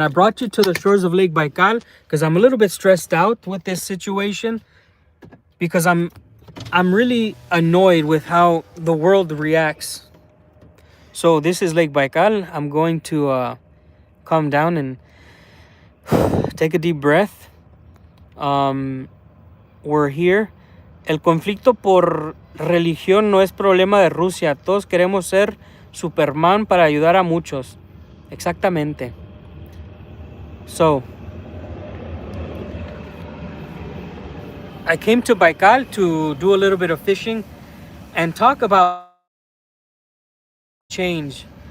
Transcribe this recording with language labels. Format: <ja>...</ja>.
<en>I brought you to the shores of Lake Baikal because I'm a little bit stressed out with this situation, because I'm really annoyed with how the world reacts. So this is Lake Baikal. I'm going to calm down and take a deep breath. We're here.</en> <es>El conflicto por religión no es problema de Rusia. Todos queremos ser Superman para ayudar a muchos. Exactamente.</es> <en>So, I came to Baikal to do a little bit of fishing and talk about change.</en>